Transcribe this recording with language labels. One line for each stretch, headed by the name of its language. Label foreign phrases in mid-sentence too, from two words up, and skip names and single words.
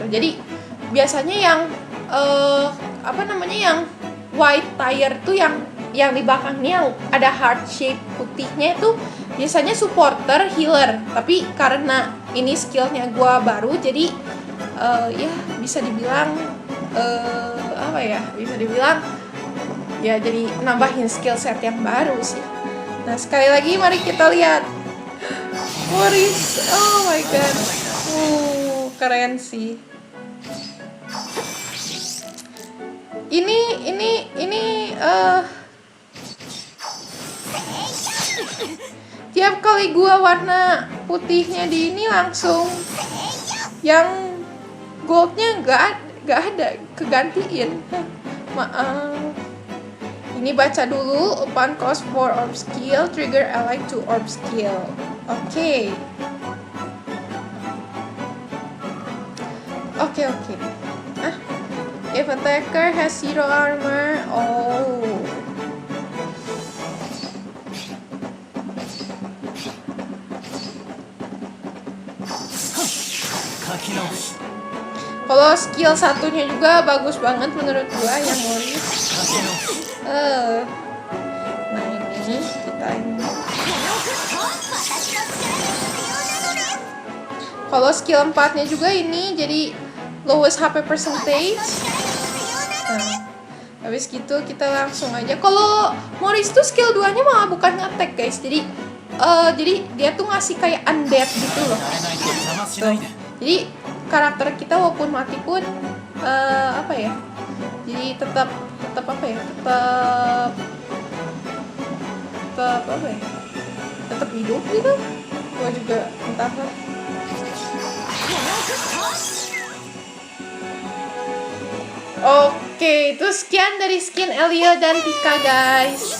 Indonesian: Jadi biasanya yang yang
English: white tire
Indonesian: tuh yang di belakangnya ada
English: heart shape
Indonesian: putihnya itu biasanya
English: supporter, healer.
Indonesian: Tapi karena ini skillnya gua baru, jadi ya bisa dibilang ya jadi nambahin
English: skill set
Indonesian: yang baru sih. Nah, sekali lagi mari kita lihat Maurice.
English: Oh my god,
Indonesian: keren sih. Ini tiap kali gua warna putihnya di ini langsung yang goldnya nggak ada kegantiin. Maaf. Ini baca dulu.
English: Upon cost for orb skill, trigger allied to orb skill. Oke. If attacker has 0 armor,
Indonesian: kalau skill satunya juga bagus banget menurut gua yang Maurice. Nah ini kita ini. Kalau skill 4-nya juga ini jadi
English: lowest HP percentage.
Indonesian: Nah, habis gitu kita langsung aja. Kalau Maurice tuh skill 2-nya malah bukan nge-attack guys. Jadi jadi dia tuh ngasih kayak undead gitu loh.
Japanese: 慣れないと邪魔し
Indonesian: Tuh.
Japanese: ないで
Indonesian: Jadi karakter kita walaupun mati pun apa ya? Jadi tetap apa ya? Tetap apa ya? Tetap hidup gitu. Gua juga entah lah. Oke, itu sekian dari skin Elio dan Pika guys.